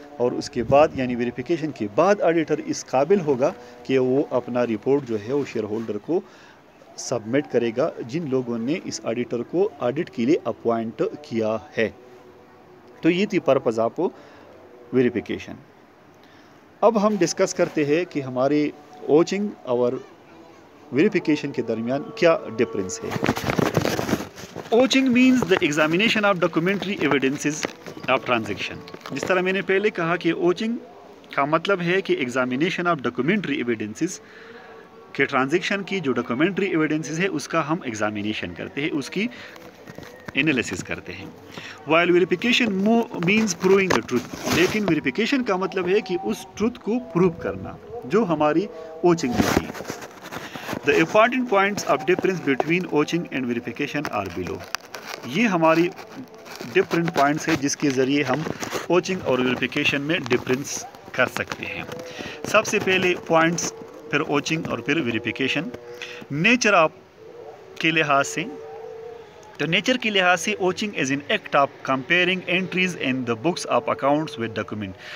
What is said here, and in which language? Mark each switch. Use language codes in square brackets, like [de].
[ur] اور اس کے بعد یعنی ویریفیکیشن کے بعد آڈیٹر اس قابل ہوگا کہ وہ اپنا رپورٹ جو ہے وہ شیئر ہولڈر کو سبمٹ کرے گا جن لوگوں نے اس آڈیٹر کو آڈٹ کے لیے اپوائنٹ کیا ہے. تو یہ تھی [en] Purpose of verification. [ur] اب ہم ڈسکس کرتے ہیں کہ ہمارے اوچنگ اور ویریفیکیشن کے درمیان کیا ڈفرینس ہے. [en] Vouching means the examination of documentary evidences of transaction. [ur] جس طرح میں نے پہلے کہا کہ اوچنگ کا مطلب ہے کہ [en] examination of documentary evidences [ur] کہ ٹرانزیکشن کی جو ڈاکومنٹری ایویڈنسز ہے اس کا ہم ایگزامینیشن کرتے ہیں، اس کی انالیسس کرتے ہیں. [en] While verification means proving the truth. [ur] لیکن ویریفیکیشن کا مطلب ہے کہ اس ٹروتھ کو پروو کرنا جو ہماری اوچنگ میں تھی. [en] The important points of difference between vouching and verification are below. [ur] یہ ہماری ڈفرینٹ پوائنٹس ہے جس کے ذریعے ہم اوچنگ اور ویریفیکیشن میں ڈفرینس کر سکتے ہیں. سب سے پہلے پوائنٹس، پھر اوچنگ اور پھر ویریفیکیشن. نیچر آف کے لحاظ سے [en] تو نیچر کے لحاظ سے vouching is an act of comparing entries in the books of accounts with document.